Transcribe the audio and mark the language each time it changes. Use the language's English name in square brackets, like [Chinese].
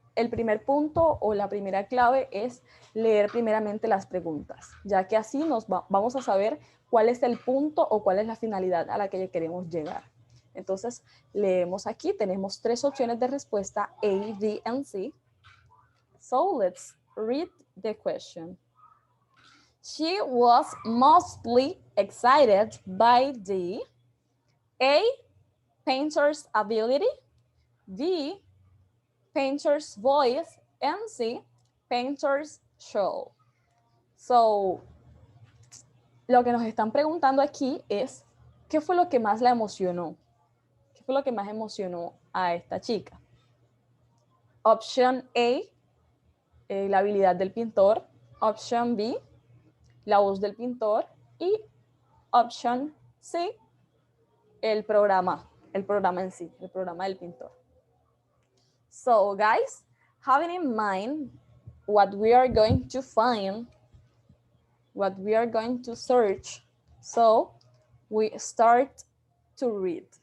[Spanish] El primer punto o la primera clave es leer primeramente las preguntas, ya que así vamos a saber cuál es el punto o cuál es la finalidad a la que queremos llegar. Entonces, leemos aquí, tenemos tres opciones de respuesta, A, B, and C. [English] So, let's read the question. She was mostly excited by the A, painter's ability, B, painter's voice, and C, painter's show. [Spanish] So, lo que nos están preguntando aquí es, ¿qué fue lo que más la emocionó? ¿Qué fue lo que más emocionó a esta chica? Option A, la habilidad del pintor. Option B, la voz del pintor. Y option C, el programa en sí, el programa del pintor. [English] So, guys, having in mind what we are going to find, what we are going to search, so we start to read.